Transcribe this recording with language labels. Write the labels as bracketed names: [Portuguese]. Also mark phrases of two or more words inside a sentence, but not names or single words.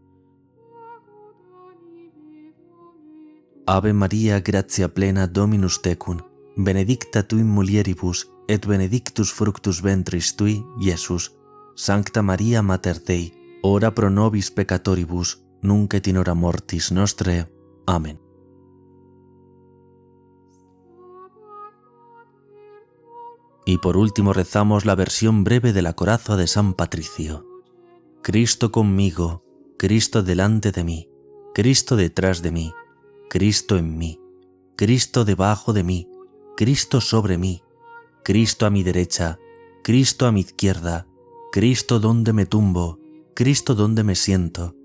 [Latin] Ave María, gratia plena, Dominus tecum, benedicta tu in mulieribus, et benedictus fructus ventris tui, Iesus. Sancta Maria, Mater Dei, ora pro nobis peccatoribus, nunc et in hora mortis nostre. [Spanish] Amén. Y por último rezamos la versión breve de la coraza de San Patricio. Cristo conmigo, Cristo delante de mí, Cristo detrás de mí, Cristo en mí, Cristo debajo de mí, Cristo sobre mí, Cristo a mi derecha, Cristo a mi izquierda, Cristo donde me tumbo, Cristo donde me siento,